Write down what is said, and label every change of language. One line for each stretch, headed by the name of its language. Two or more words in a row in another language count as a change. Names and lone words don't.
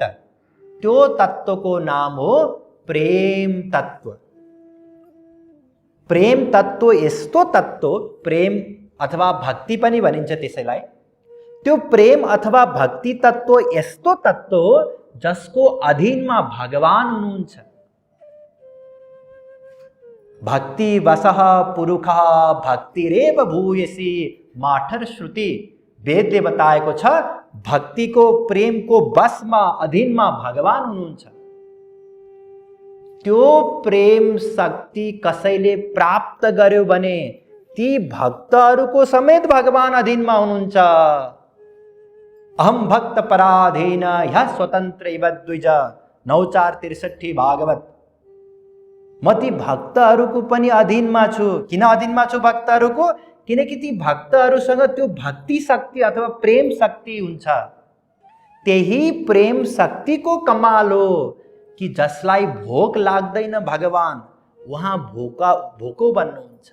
Nepali: त्यो तत्त्वको नाम हो प्रेम तत्त्व। प्रेम तत्त्व यस्तो तत्त्व, प्रेम अथवा भक्ति पनि भनिन्छ त्यसैलाई। त्यो प्रेम अथवा भक्ति तत्त्व यस्तो तत्त्व हो जसको अधीनमा भगवान हुनुहुन्छ।
Sanskrit: भक्ति वसः पुरुषः भक्तिरेव भूयसी माठर श्रुति।
Nepali: वेदले बताएको छ भक्तिको, प्रेमको बसमा, अधीनमा भगवान हुनुहुन्छ। त्यो प्रेम शक्ति कसैले प्राप्त गर्यो भने ती भक्तहरूको समेत भगवान अधीनमा हुनुहुन्छ।
Sanskrit: अहम भक्त पराधीन ह्यः स्वतन्त्र इव द्विज 9:4-63 भागवत।
Nepali: म ती भक्तहरूको पनि अधीनमा छु। किन अधीनमा छु भक्तहरूको? किनकि ती भक्तहरूसँग त्यो भक्ति शक्ति अथवा प्रेम शक्ति हुन्छ। त्यही प्रेम शक्तिको कमाल हो कि जसलाई भोक लाग्दैन भगवान उहाँ भोको बन्नुहुन्छ।